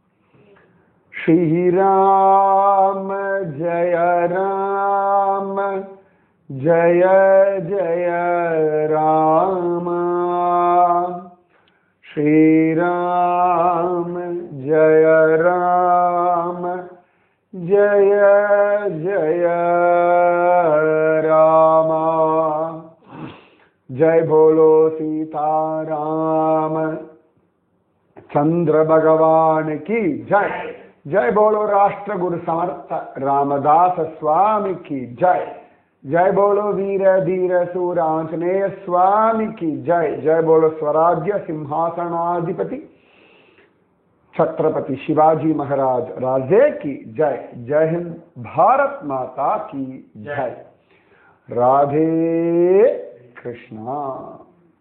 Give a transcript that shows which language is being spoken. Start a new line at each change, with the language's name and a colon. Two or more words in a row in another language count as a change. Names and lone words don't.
Sanskrit: श्रीराम जय राम जय जय राम, श्रीराम जय राम जय जय रामा.
Hindi: जय बोलो सीताराम चंद्र भगवान की जय. जय बोलो राष्ट्र गुरु समर्थ रामदास स्वामी की जय. जय बोलो वीर धीर सूर आंजनेय स्वामी की जय. जय बोलो स्वराज्य सिंहासनाधिपति छत्रपति शिवाजी महाराज राजे की जय. जय हिंद, भारत माता की जय. राधे कृष्णा.